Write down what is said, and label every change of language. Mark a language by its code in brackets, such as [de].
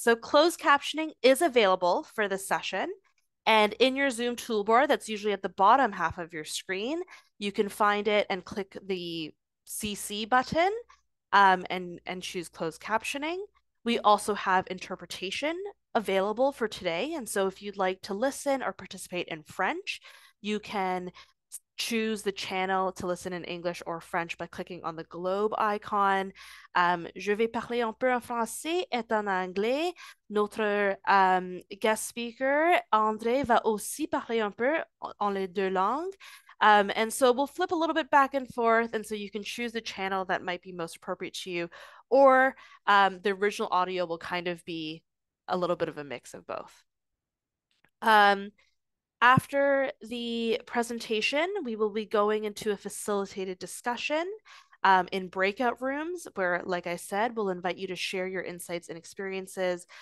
[en] So closed captioning is available for this session. And in your Zoom toolbar, that's usually at the bottom half of your screen, you can find it and click the CC button and choose closed captioning. We also have interpretation available for today. And so if you'd like to listen or participate in French, you can choose the channel to listen in English or French by clicking on the globe icon. [fr] Je vais parler un peu en français et en anglais. Notre [en] guest speaker, [fr] André, va aussi parler un peu en les deux langues. [en] And so we'll flip a little bit back and forth. And so you can choose the channel that might be most appropriate to you, or the original audio will kind of be a little bit of a mix of both. Um, After the presentation, we will be going into a facilitated discussion in breakout rooms where, like I said, we'll invite you to share your insights and experiences.